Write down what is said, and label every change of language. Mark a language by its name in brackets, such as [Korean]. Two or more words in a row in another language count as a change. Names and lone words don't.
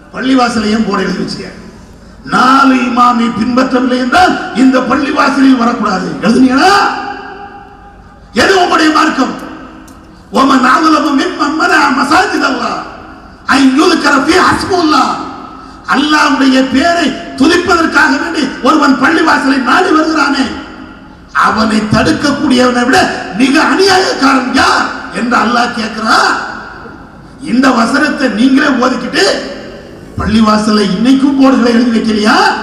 [Tamil] பள்ளிவாசலையும் போட எழுதி வச்சுக்க. 4 இமாமை பின்பற்றவில்லை என்றால் இந்த பள்ளிவாசலில் வரக்கூடாது எழுதுனீங்களா? எது உங்களுடைய மார்க்கம்? [Arabic] ومن أظلم ممن منع مساجد الله أن يذكر فيها اسم الله. [Tamil] அல்லாஹ்வுடைய பெயரை துதிப்பதற்காக வேண்டி ஒருவன் பள்ளிவாசலை நாடி வருகிறானே, அவனை தடுக்கக்கூடியவனை விட மிக அநியாயக்காரன் யார் என்று அல்லாஹ் கேட்கிறான். இந்த வசனத்தை நீங்களே ஓதிக்கிட்டு பள்ளிவாசலை இன்னைக்கும் போர்டுகளை எழுதி வைக்கலையா?